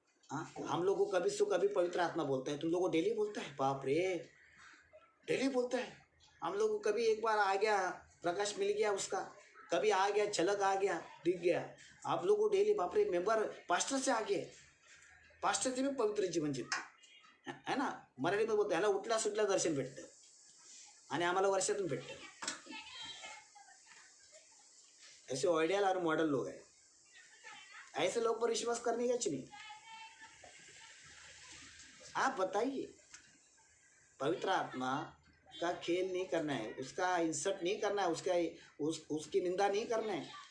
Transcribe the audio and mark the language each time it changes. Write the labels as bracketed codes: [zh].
[hi] हाँ हम लोगों को कभी सो कभी पवित्र आत्मा बोलता है. तुम लोगों को डेली बोलता है? बाप रे, डेली बोलता है. हम लोग को कभी एक बार आ गया, प्रकाश मिल गया उसका, कभी आ गया, झलक आ गया, दिख गया. आप लोगों को डेली बाप रे, मेंबर पास्टर से आ गए, पास्टर से भी पवित्र जीवन जितते है ना. [mr] मराठीमध्ये बोलतो ह्याला उठला सुटला दर्शन भेटतं आणि आम्हाला वर्षातून भेटतं. [hi] ऐसे आइडियल और मॉडल लोग हैं. ऐसे लोग पर विश्वास करने का नहीं. आप बताइए. पवित्र आत्मा का खेल नहीं करना है, उसका इंसर्ट नहीं करना है, उसकी निंदा नहीं करना है.